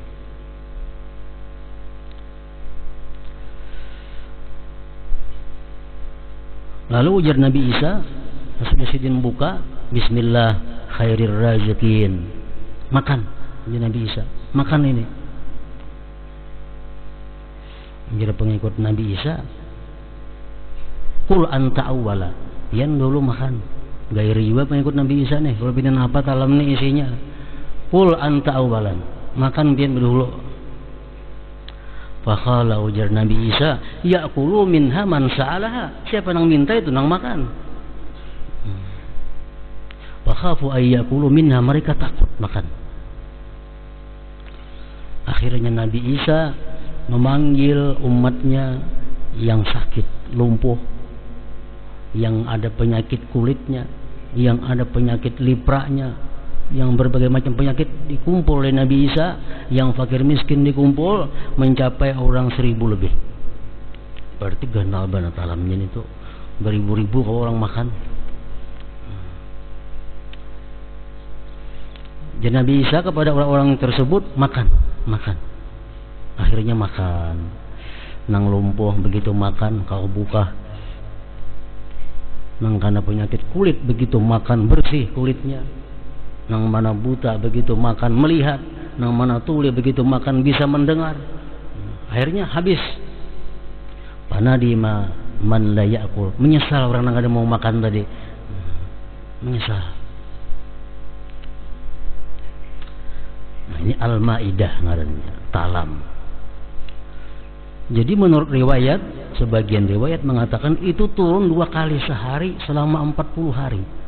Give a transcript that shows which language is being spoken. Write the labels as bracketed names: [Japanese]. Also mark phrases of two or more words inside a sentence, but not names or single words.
[Banjar] Lalu ujar Nabi Isa, sudah sidin buka, [Arabic] Bismillah khairir raziqin, [Banjar] makan. Ujar Nabi Isa, makan ini. Ujar pengikut Nabi Isa, [Arabic] Kul anta awwala, [Banjar] yang dulu makan. Gairi juga pengikut Nabi Isa nih, kalau pindah apa talam nih isinya. [Arabic] Kul anta awwalan, [Banjar] makan pian dulu. Fakhala, ujar Nabi Isa, [Arabic] ya'kulu minha man sa'alaha, [Banjar] siapa nang minta itu nang makan. [Arabic] Fakhafu ay ya'kulu minha, [Indonesian] mereka takut makan. Akhirnya Nabi Isa memanggil umatnya yang sakit, lumpuh, yang ada penyakit kulitnya, yang ada penyakit lipraknya, yang berbagai macam penyakit dikumpul oleh Nabi Isa, yang fakir miskin dikumpul mencapai orang 1.000 lebih. [Banjar] Berarti ganal banget alamnya itu, beribu-ribu kalau orang makan. [Indonesian] Jadi Nabi Isa kepada orang-orang tersebut, makan. Akhirnya makan. [Banjar] Nang lumpuh begitu makan, kau buka. Nang karena penyakit kulit begitu makan, bersih kulitnya. Nang mana buta begitu makan melihat, nang mana tuli begitu makan bisa mendengar. Akhirnya habis. [Arabic] Panadima man la ya'kul, [Indonesian] menyesal orang yang ada mau makan tadi. Menyesal. [Banjar] Nah, ini Al-Maidah ngarannya, talam. [Indonesian] Jadi menurut riwayat, sebagian riwayat mengatakan itu turun 2 kali sehari selama 40 hari.